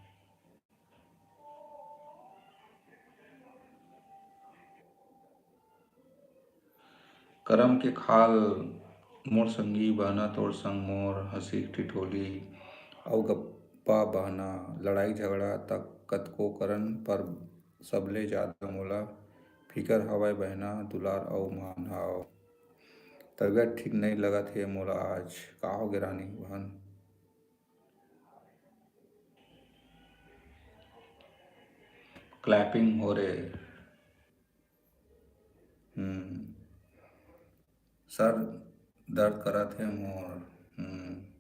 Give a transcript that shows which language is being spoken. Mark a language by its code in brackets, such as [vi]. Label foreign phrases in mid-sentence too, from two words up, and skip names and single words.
[hne] करम के खाल मोर संगी बहना, तोर संग मोर हंसी ठिठोली अउ गप्पा बहना। लड़ाई झगड़ा तक कतको करन पर सबले जादा मोला फिकर हवय बहना, दुलार अउ मान। हाव तबीयत ठीक नहीं लगत हे मोला आज। का होगे रानी बहन? क्लैपिंग हो रे। हम्म। सर दर्द करत हे मोर। हम्म।